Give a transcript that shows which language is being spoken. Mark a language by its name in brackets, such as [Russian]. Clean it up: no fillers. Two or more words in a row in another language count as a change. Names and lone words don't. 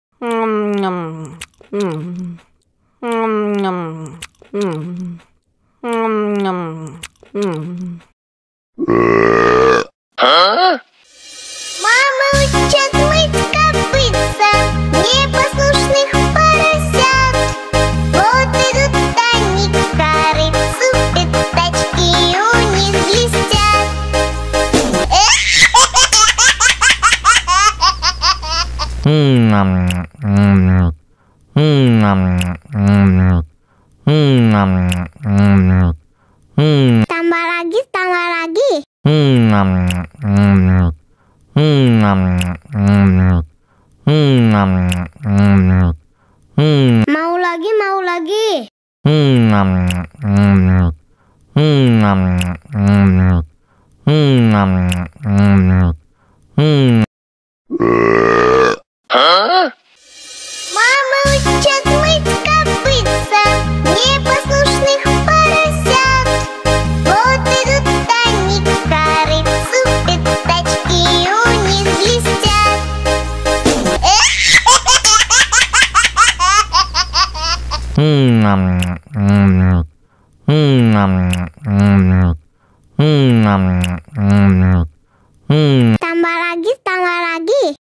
[Russian] Мама учит мыть копытца непослушных поросят. Вот идут они к корыцу, пятачки у них блестят. [Indonesian] Tambah lagi. Mau lagi. [Russian] Мама учит мыть копытца непослушных поросят. Вот идут они к корыцу, пятачки у них блестят. [Indonesian] Tambah lagi.